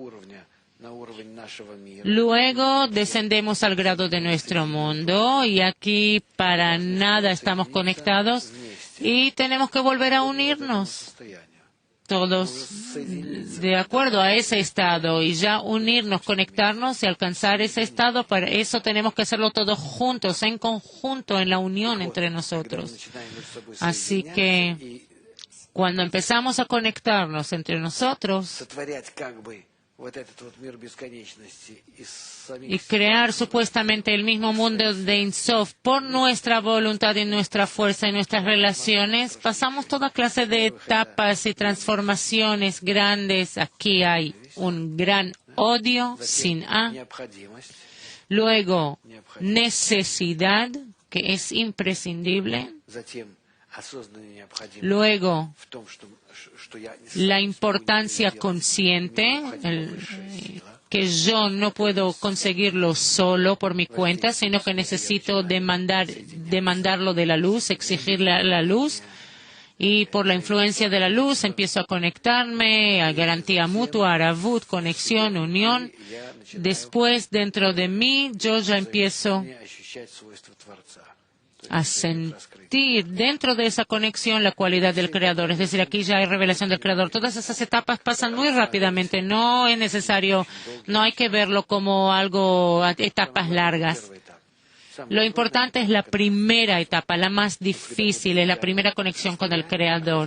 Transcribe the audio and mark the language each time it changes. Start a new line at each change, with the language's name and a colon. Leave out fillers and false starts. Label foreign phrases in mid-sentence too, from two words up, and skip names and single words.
Spanish: Luego descendemos al grado de nuestro mundo y aquí para nada estamos conectados y tenemos que volver a unirnos todos de acuerdo a ese estado y ya unirnos, conectarnos y alcanzar ese estado. Para eso tenemos que hacerlo todos juntos, en conjunto, en la unión entre nosotros. Así que Cuando empezamos a conectarnos entre nosotros
Russian: сотворять как бы вот этот вот мир бесконечности из самих
Spanish: y crear supuestamente el mismo mundo de Insof por nuestra voluntad y nuestra fuerza y nuestras relaciones, pasamos toda clase de etapas y transformaciones grandes. Aquí hay un gran odio sin A.
Russian: необходимость,
Spanish: Luego, necesidad, que es imprescindible.
Russian: затем осознанная необходимость
Spanish: Luego,
Russian: в том, что я
Spanish: la importancia consciente, que yo no puedo conseguirlo solo por mi cuenta, sino que necesito demandarlo de la luz, exigirle a la luz. Y por la influencia de la luz empiezo a conectarme, a garantía mutua, aravut, conexión, unión. Después, dentro de mí, yo ya empiezo
Russian: ощущать свойства Творца.
Spanish: a sentir dentro de esa conexión la cualidad del Creador. Es decir, aquí ya hay revelación del Creador. Todas esas etapas pasan muy rápidamente. No es necesario, no hay que verlo como algo, etapas largas. Lo importante es la primera etapa, la más difícil, es la primera conexión con el Creador.